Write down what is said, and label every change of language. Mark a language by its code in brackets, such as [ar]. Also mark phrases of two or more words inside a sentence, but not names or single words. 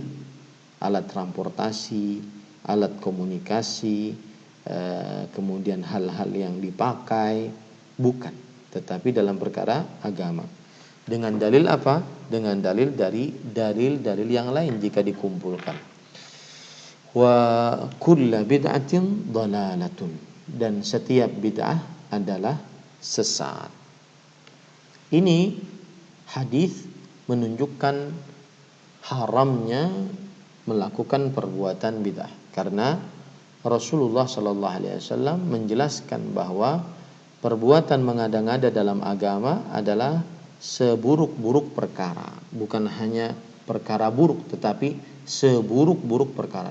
[id] Alat transportasi, alat komunikasi, kemudian hal-hal yang dipakai, bukan. tetapi dalam perkara agama. Dengan dalil apa? Dengan dalil dari dalil-dalil yang lain jika dikumpulkan. [ar] وكل بدعة ضلالة, [id] dan setiap bid'ah adalah sesat. Ini hadis menunjukkan haramnya melakukan perbuatan bid'ah, karena Rasulullah [ar] صلى الله عليه وسلم [id] menjelaskan bahwa perbuatan mengada-ngada dalam agama adalah seburuk-buruk perkara, bukan hanya perkara buruk tetapi seburuk-buruk perkara.